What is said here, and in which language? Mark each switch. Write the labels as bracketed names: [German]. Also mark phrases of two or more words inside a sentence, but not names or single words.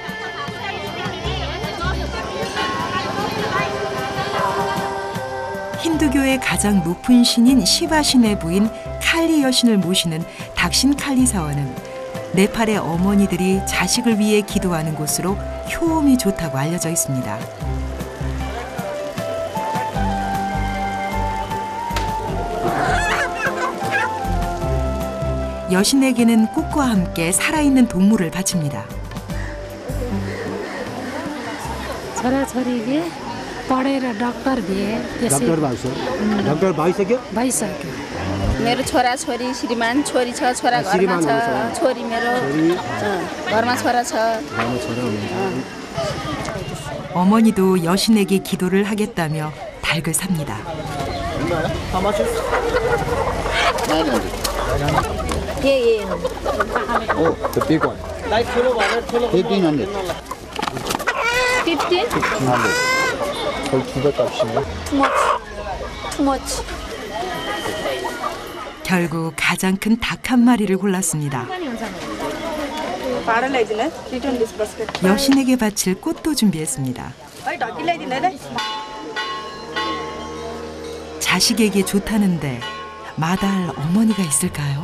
[Korean] 힌두교의 가장 높은 신인 시바 신의 부인 칼리 여신을 모시는 닥신 칼리 사원은 네팔의 어머니들이 자식을 위해 기도하는 곳으로 효험이 좋다고 알려져 있습니다. 여신에게는 꽃과 함께 살아있는 동물을 바칩니다. [Nepali] छोराछोरीले पढेर डक्टर भए डक्टर भएको छ डक्टर भइसक्यो भइसक्यो मेरो छोरा छोरी श्रीमान छोरी छ छोरा घरमा छ छोरी मेरो घरमा छोरा छ [Korean] 어머니도 여신에게 기도를 하겠다며 닭을 삽니다. 예. [English] Oh, the big one. 1500 15? 1500. [Korean] 거의 2배 값이네. [English] Too much. [Korean] 결국 가장 큰 닭 한 마리를 골랐습니다. 여신에게 바칠 꽃도 준비했습니다. 자식에게 좋다는데 마다할 어머니가 있을까요?